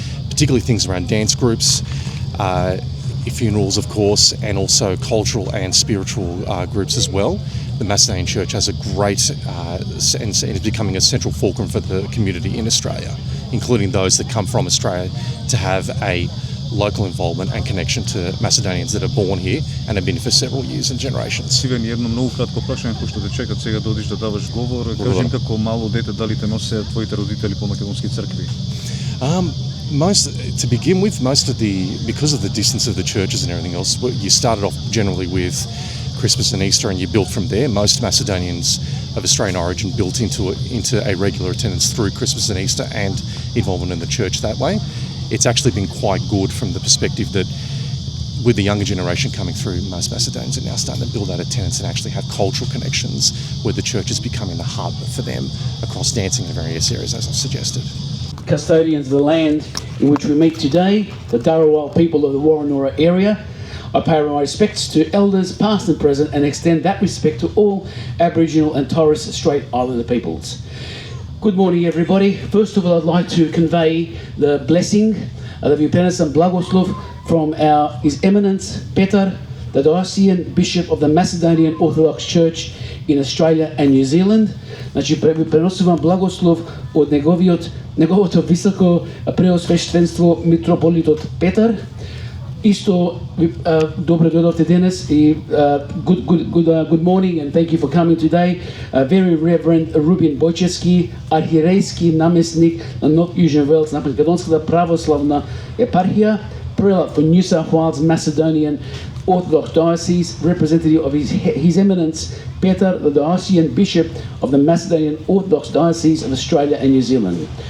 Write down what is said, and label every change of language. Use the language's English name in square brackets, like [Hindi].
[English] Particularly things around dance groups, funerals, of course, and also cultural and spiritual groups as well. The Macedonian Church has a great and is becoming a central fulcrum for the community in Australia, including those that come from Australia, to have a local involvement and connection to Macedonians that are born here and have been for several years and generations. [Macedonian] Сега ни едно многу кратко прашање, пошто те чекат сега да одиш да даваш говор. Кажи како мало дете дали те носеа твоите родители по македонски цркви? [English] To begin with, because of the distance of the churches and everything else, you started off generally with Christmas and Easter, and you built from there. Most Macedonians of Australian origin built into a regular attendance through Christmas and Easter and involvement in the church that way. It's actually been quite good from the perspective that with the younger generation coming through, most Macedonians are now starting to build that attendance and actually have cultural connections where the church is becoming the hub for them across dancing in various areas, as I've suggested. Custodians of the land in which we meet today, the Dharawal people of the Woronora area. I pay my respects to elders past and present and extend that respect to all Aboriginal and Torres Strait Islander peoples. Good morning, everybody. First of all, I'd like to convey the blessing of the Vipenis and Blagoslov from His Eminence Petar, the Diocesan Bishop of the Macedonian Orthodox Church in Australia and New Zealand. [Macedonian] Значи, преносувам благослов од неговото високо преосвештенство митрополитот Петар. Исто добро дојдовте денес и [English] good morning and thank you for coming today. Very Reverend Rubin Bojčevski, [Macedonian] архиерейски наместник на Нов Южен Велс на Македонската православна епархија, [English] prelate for New South Wales Macedonian Orthodox Diocese, representative of His Eminence Petar, the Diocesan Bishop of the Macedonian Orthodox Diocese of Australia and New Zealand.